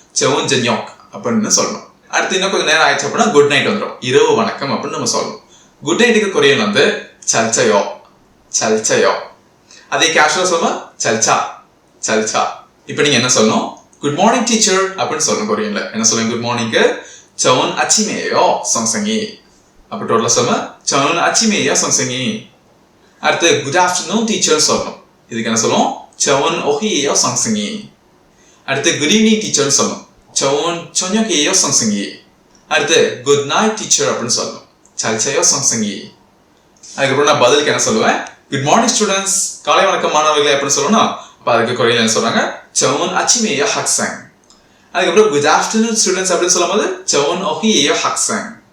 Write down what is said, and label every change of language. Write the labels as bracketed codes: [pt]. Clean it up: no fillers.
[ko] 좋은 저녁 [ta] அப்படின்னு சொல்லணும். அடுத்து இன்னும் கொஞ்சம் நேரம் ஆயிடுச்சு அப்படின்னா குட் நைட் வந்துடும், இரவு வணக்கம் அப்படின்னு நம்ம சொல்லணும். குட் நைட்டுக்கு கொரியன் வந்து [ko] 잘자요. 잘자요. [ta] அதே கேஷுவலா சொல்லணும் [ko] 잘자. 잘자. [ta] இப்போ நீங்க என்ன சொல்லணும்? குட் மார்னிங் டீச்சர் அப்படின்னு சொல்லணும். கொரியன்ல என்ன சொல்லுங்க? குட் மார்னிங்க்கு [ko] 좋은 아침이에요 선생님. [ta] அப்போ டோட்டலா சொல்லணும் [ko] 좋은 아침이에요 선생님. [ta] அடுத்து குட் ஆஃப்டர்நூன் டீச்சர் சொல்லணும். இதுக்கு என்ன சொல்லுவோம்? [ko] 좋은 오후예요 선생님. [ta] அடுத்து குட் ஈவினிங் டீச்சர்னு சொல்லணும். [ko] 좋은 저녁이에요 선생님. [ta] அடுத்து குட் நைட் டீச்சர் அப்படின்னு சொல்லணும். [ko] 잘자요 선생님. [ta] அதுக்கப்புறம் நான் பதிலுக்கு என்ன சொல்லுவேன்? குட் மார்னிங் ஸ்டூடெண்ட்ஸ், காலை வணக்கம் மாணவர்களே அப்படின்னு சொல்லணும். அப்போ அதுக்கு கொரியன்ல என்ன சொல்றாங்க? [ko] 좋은 아침이에요 학생. [ta] அதுக்கப்புறம் குட் ஆஃப்டர்நூன் ஸ்டூடெண்ட்ஸ் அப்படின்னு சொல்லும்போது [ko] 좋은 오후예요 학생.